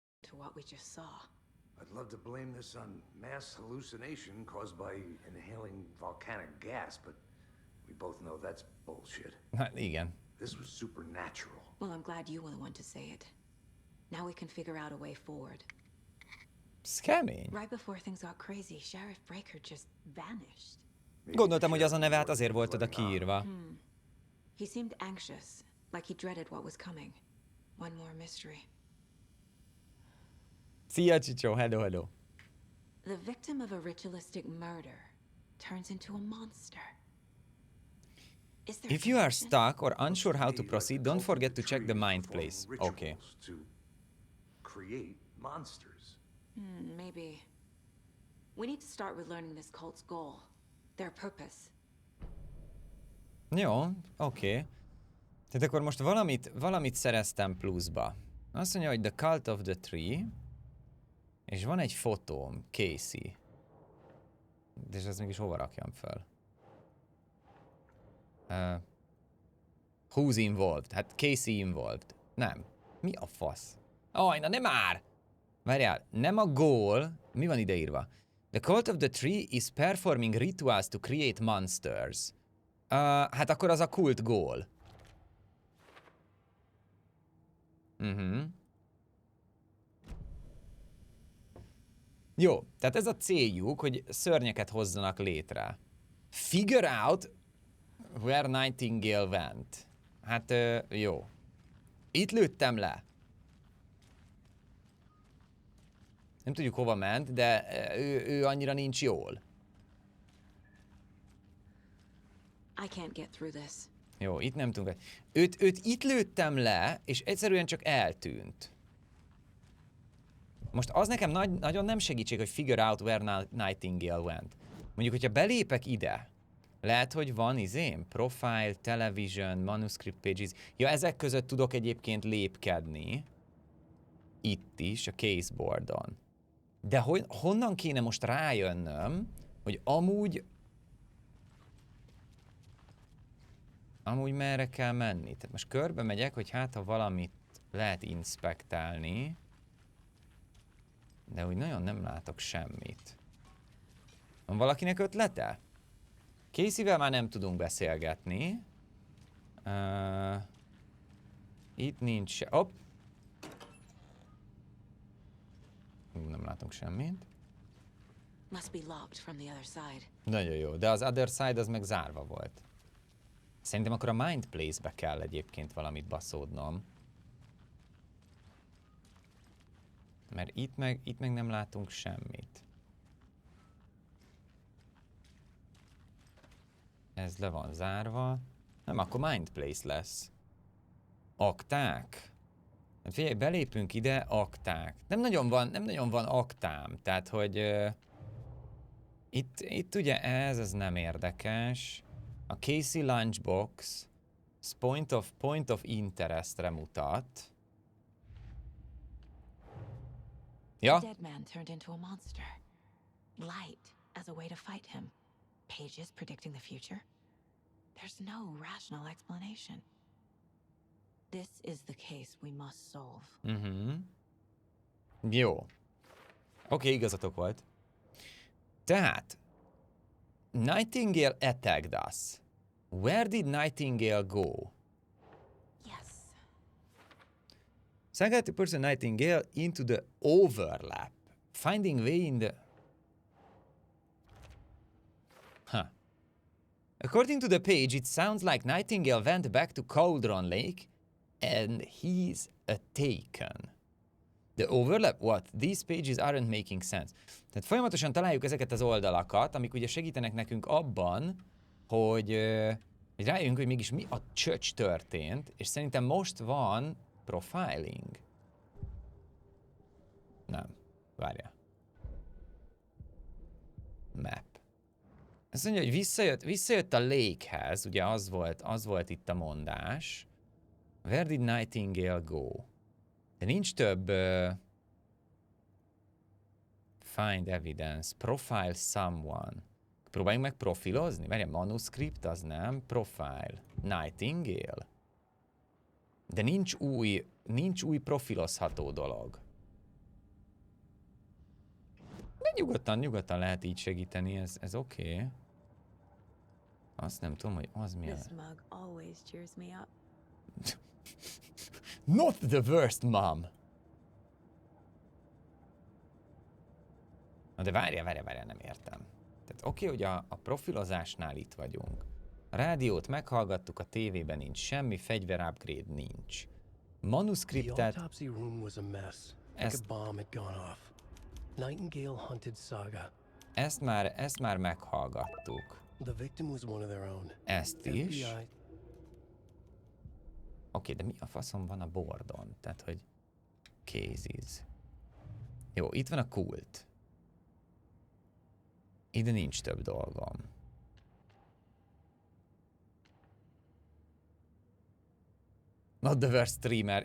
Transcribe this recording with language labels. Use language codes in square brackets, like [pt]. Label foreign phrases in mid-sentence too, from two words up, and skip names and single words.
[en] to what we just saw. I'd love to blame this on mass hallucination caused by inhaling volcanic gas, but we both know that's bullshit. [hu] Hát igen. [en] This was supernatural. Well, I'm glad you were the one to say it. Now we can figure out a way forward. [hu] Ez kemény. [en] Right before things got crazy, Sheriff Breaker just vanished. [hu] Gondoltam, hogy az a neve hát azért volt oda kiírva. [en] He seemed anxious, like he dreaded what was coming. One more mystery. [hu] Szia, Csicsó, [en] hello. The victim of a ritualistic murder turns into a monster. Is there If you are stuck or unsure how to proceed, don't forget to check the mind place. Okay. To create monsters. Maybe. We need to start with learning this cult's goal, their purpose. [hu] Jó, oké. Tehát akkor most valamit szereztem pluszba. Azt mondja, hogy The Cult of the Tree, és van egy fotóm, Casey. De ez mégis hova rakjam fel? [en] Who's involved? [hu] Hát Casey involved. Nem. Mi a fasz? Na nem már! Várjál, nem a goal. Mi van ideírva? [en] The Cult of the Tree is performing rituals to create monsters. [hu] Hát akkor az a kult goal. Jó, tehát ez a céljuk, hogy szörnyeket hozzanak létre. [en] Figure out where Nightingale went. [hu] Hát jó. Itt lőttem le. Nem tudjuk hova ment, de ő annyira nincs jól. [en] I can't get through this. [hu] Jó, itt nem tudunk. Őt itt lőttem le, és egyszerűen csak eltűnt. Most az nekem nagyon nem segítség, hogy [en] figure out where Nightingale went. [hu] Mondjuk, hogyha belépek ide, lehet, hogy van [en] profile, television, manuscript pages. [hu] Ja, ezek között tudok egyébként lépkedni. Itt is, a caseboardon. De honnan kéne most rájönnöm, hogy amúgy merre kell menni? Tehát most körbe megyek, hogy hát ha valamit lehet inspektálni, de úgy nagyon nem látok semmit. Van valakinek ötlete? Caseyvel már nem tudunk beszélgetni. Itt nincs se... Hopp! Nem látunk semmit. [en] Must be locked from the other side. [hu] Nagyon jó, de az [en] other side [hu] az meg zárva volt. Szerintem akkor a Mind Place-be kell egyébként valamit baszódnom. Mert itt meg nem látunk semmit. Ez le van zárva. Nem, akkor Mind Place lesz. Akták? Figyelj, belépünk ide, akták. Nem nagyon van aktám, tehát hogy itt ugye ez nem érdekes. A Casey Lunchbox [en] point of interest- [hu] re mutat. Ja? [en] The dead man turned into a monster. Light as a way to fight him. Pages predicting the future. There's no rational explanation. This is the case we must solve. [hu] Jó. Oké, igazatok volt. [en] Tehát, Nightingale attacked us. Where did Nightingale go? Yes. Saga to person Nightingale into the overlap. Finding way in the... According to the page, it sounds like Nightingale went back to Cauldron Lake and he's a taken. The overlap? What? These pages aren't making sense. [hu] Tehát folyamatosan találjuk ezeket az oldalakat, amik ugye segítenek nekünk abban, hogy rájöjjünk, hogy mégis mi a csöcs történt, és szerintem most van profiling. Nem. Várjál. Map. Azt mondja, hogy visszajött a Lakehez, ugye az volt itt a mondás. Where did Nightingale go? De nincs több... find evidence. Profile someone. Próbáljunk meg profilozni. Várjál, manuscript az nem. [en] Profile. Nightingale. [hu] De nincs új profilozható dolog. Nyugodtan lehet így segíteni, ez oké. Okay. Azt nem tudom, hogy az mi [en] This mug always cheers me up. Not the worst, mom! [hu] Na de várjál, nem értem. Tehát oké, hogy a profilozásnál itt vagyunk. A rádiót meghallgattuk, a tévében nincs semmi, fegyver upgrade nincs. Manuszkriptet... Ezt már meghallgattuk. Ezt is. Oké, de mi a faszom van a bordon? Tehát, hogy... Cases. Jó, itt van a kult. Ide nincs több dolgom. [en] Not the worst streamer.